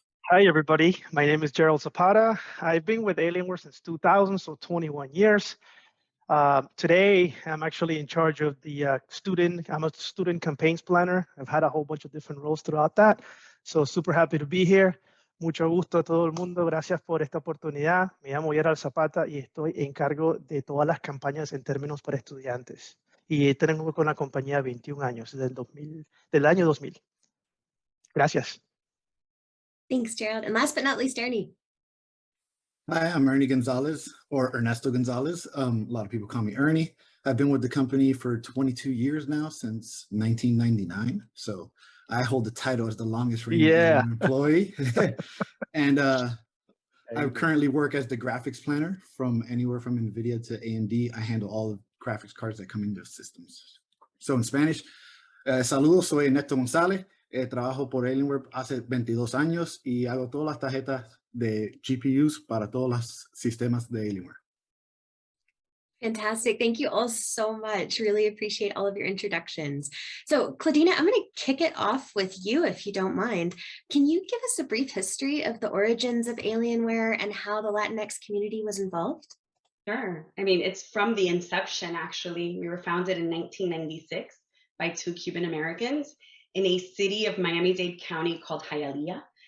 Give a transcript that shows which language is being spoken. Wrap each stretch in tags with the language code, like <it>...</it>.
<en>Hi, everybody. My name is Gerald Zapata. I've been with Alienware since 2000, so 21 years. Today, I'm actually in charge of the I'm a student campaigns planner. I've had a whole bunch of different roles throughout that. So super happy to be here.</en> <es>Mucho gusto a todo el mundo. Gracias por esta oportunidad. Me llamo Gerald Zapata y estoy en cargo de todas las campañas en términos para estudiantes. Y tengo con la compañía 21 años, del año 2000. Gracias.</es> <en>Thanks, Gerald. And last but not least, Ernie. Hi, I'm Ernie Gonzalez, or Ernesto Gonzalez. A lot of people call me Ernie. I've been with the company for 22 years now, since 1999. So I hold the title as the longest reigning employee. And I currently work as the graphics planner from anywhere from NVIDIA to AMD. I handle all the graphics cards that come into systems. So in Spanish,</en> <es>saludos, soy Ernesto González. Trabajo por Alienware hace 22 años y hago todas las tarjetas de GPUs para todos los sistemas de Alienware.</es> <en>Fantastic. Thank you all so much. Really appreciate all of your introductions. So Claudina, I'm going to kick it off with you, if you don't mind. Can you give us a brief history of the origins of Alienware and how the Latinx community was involved? Sure. I mean, it's from the inception, actually. We were founded in 1996 by 2 Cuban Americans in a city of Miami-Dade County called Hialeah.</en>